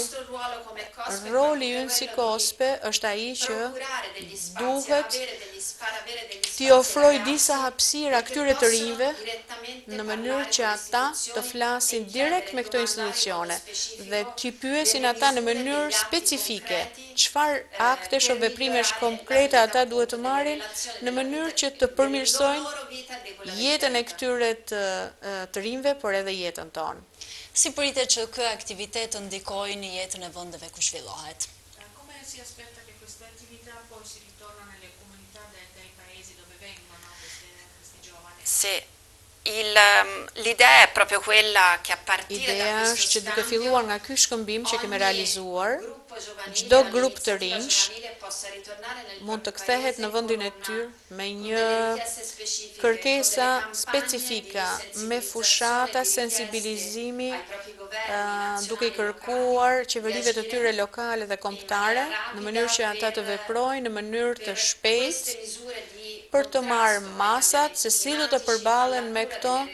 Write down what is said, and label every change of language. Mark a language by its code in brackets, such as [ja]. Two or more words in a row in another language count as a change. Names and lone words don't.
[sq] Roli ynë si KOSPE është ai që duhet t'i ofroj disa hapësira këtyre të rinjve në mënyrë që ata të flasin direkt me këto institucione dhe t'i pyesin ata në mënyrë specifike çfarë aktesh o veprimesh konkrete ata duhet të marrin në mënyrë që të përmirësojnë jetën e këtyre të rinjve, por edhe jetën tonë. Si pritet që ky aktivitet të ndikojë në jetën e vendeve ku zhvillohet? [it] Come si aspetta che queste attività poi si ritornano nelle comunità dei paesi dove vengono questi giovani? Sì. L'idea è proprio quella che a partire da [sq] Ideja [it] questo [sq] është që duke [it] scambio [sq] filluar nga ky shkëmbim që kemi realizuar, çdo grup të rinj mund të kthehet në vendin e tyre me një kërkesa specifika, me fushata sensibilizimi, duke i kërkuar qeverive të tyre lokale dhe kombëtare në mënyrë që ata të veprojnë në mënyrë të shpejtë për të marrë masat se si do të përballen me këto